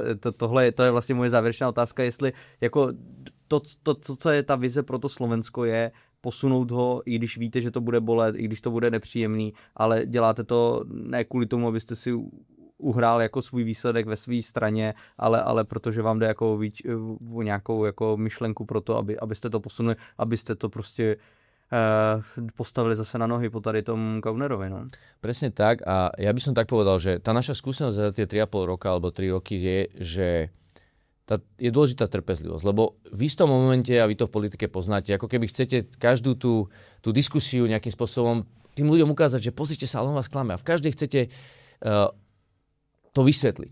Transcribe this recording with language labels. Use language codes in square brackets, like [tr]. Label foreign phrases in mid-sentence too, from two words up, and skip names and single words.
[cs] To je vlastně moje závěrečná otázka, jestli jako co je ta vize pro to Slovensko je posunout ho, i když víte, že to bude bolet, i když to bude nepříjemný, ale děláte to ne kvůli tomu, abyste si uhrál jako svůj výsledek ve své straně, ale protože vám jde jako o nějakou jako myšlenku pro to, abyste to posunuli, abyste to prostě postavili zase na nohy po tady tom Kaunerovi. [sk] No. Presne tak a ja by som tak povedal, že tá naša skúsenosť za tie 3,5 roka alebo 3 roky je, že je dôležitá trpezlivosť, lebo v istom momente, a vy to v politike poznáte, ako keby chcete každú tú diskusiu nejakým spôsobom tým ľuďom ukázať, že pozrite sa, ale on vás klame a v každej chcete to vysvetliť.